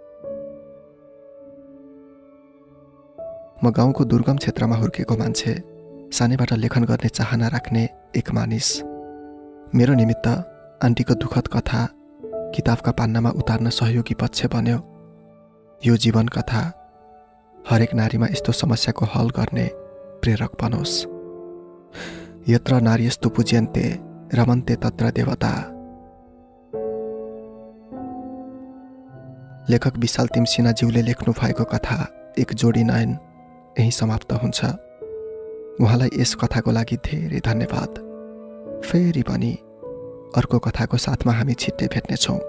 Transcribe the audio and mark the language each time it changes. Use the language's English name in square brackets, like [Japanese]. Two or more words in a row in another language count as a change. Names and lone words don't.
[Nepali] म गाउँको दुर्गम क्षेत्रमा हुर्केको मान्छे, सानैबाट लेखन गर्ने चाहना राख्ने एक मानिस। मेरो निमित्त आन्टीको दुःखद कथा किताबका पान्नामा उतार्न सहयोगी पक्ष बन्यो। यो जीवन कथा हरेक नारीमा यस्तो समस्याको हल गर्ने प्रेरक बनोस्। [Sanskrit] यत्र नार्यस्तु पूज्यन्ते रमन्ते तत्र देवता। [Nepali] लेखक विशाल तिमसिनाज्यूले लेख्नु भएको कथा एक जोडी नयन यही समाप्त हुन्छ। उहाँलाई यस कथाको लागि धेरै धन्यवाद। फेरि पनि अर्को कथाको साथमा हामी छिट्टै भेट्नेछौँ।